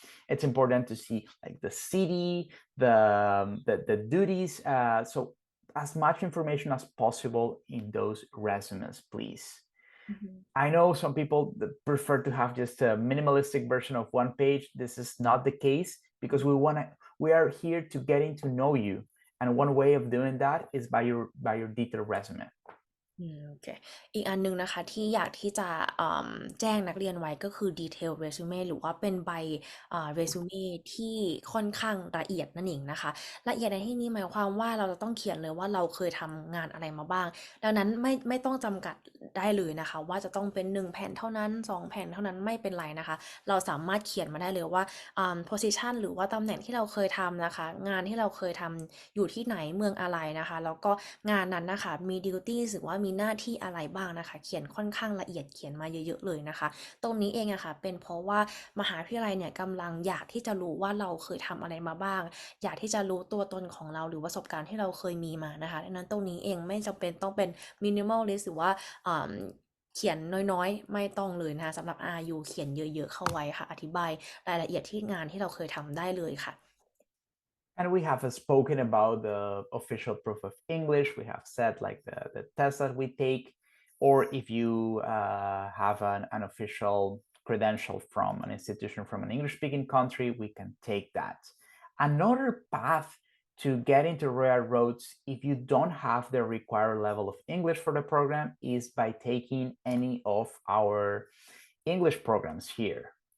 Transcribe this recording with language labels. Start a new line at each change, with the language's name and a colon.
English: It's important to see like the city, the duties, so as much information as possible in those resumes, please. I know some people that prefer to have just a minimalistic version of one page. This is not the case, because we are here to getting to know you, and one way of doing that is by your detailed resume.
Thai: โอเคอีกอันนึงนะคะที่อยากที่จะแจ้งนักเรียนไว้ก็คือ detail resume หรือว่าเป็นใบresume ที่ค่อนข้างละเอียดนั่นเองนะคะละเอียดในที่นี้หมายความว่าเราจะต้องเขียนเลยว่าเราเคยทำงานอะไรมาบ้างดังนั้นไม่ต้องจำกัดได้เลยนะคะว่าจะต้องเป็น1แผ่นเท่านั้น2แผ่นเท่านั้นไม่เป็นไรนะคะเราสามารถเขียนมาได้เลยว่า position หรือว่าตำแหน่งที่เราเคยทำนะคะงานที่เราเคยทำอยู่ที่ไหนเมืองอะไรนะคะแล้วก็งานนั้นนะคะมี duties หรือว่ามีหน้าที่อะไรบ้างนะคะเขียนค่อนข้างละเอียดเขียนมาเยอะๆเลยนะคะตรงนี้เองอะค่ะเป็นเพราะว่า มหาวิทยาลัยเนี่ยกำลังอยากที่จะรู้ว่าเราเคยทำอะไรมาบ้างอยากที่จะรู้ตัวตนของเราหรือประสบการณ์ที่เราเคยมีมานะคะดังนั้นตรงนี้เองไม่จำเป็นต้องเป็น minimalist หรือว่าเขียนน้อยๆไม่ต้องเลยนะคะสำหรับ RRU เขียนเยอะๆเข้าไว้ค่ะอธิบายรายละเอียดที่งานที่เราเคยทำได้เลยค่ะ
English: And we have spoken about the official proof of English. We have said like the test that we take, or if you have an official credential from an institution from an English-speaking country, we can take that. Another path to get into Royal Roads, if you don't have the required level of English for the program, is by taking any of our English programs here.